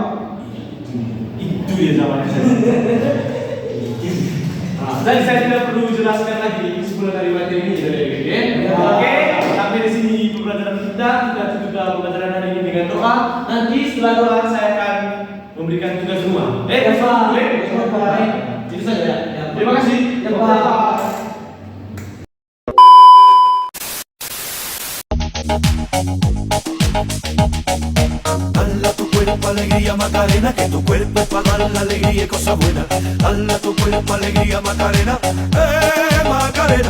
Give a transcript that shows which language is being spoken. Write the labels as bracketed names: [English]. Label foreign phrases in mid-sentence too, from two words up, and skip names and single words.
[Indonesian] Itu dia jawabannya saya. Dan saya tidak perlu jelaskan lagi kesimpulan dari materi ini dari Ya. Oke, sampai di sini pembelajaran kita tutup pembelajaran hari ini dengan doa. Nanti setelah doa saya akan memberikan tugas rumah. Ya, Pak. Boleh? Ya, Pak. Itu saja ya. Ya, Pak. Terima kasih. Ya, Pak. [Spanish] Dale a tu cuerpo alegría Macarena, que tu cuerpo es para dar la alegría y cosas buenas. Dale a tu cuerpo alegría Macarena, Macarena.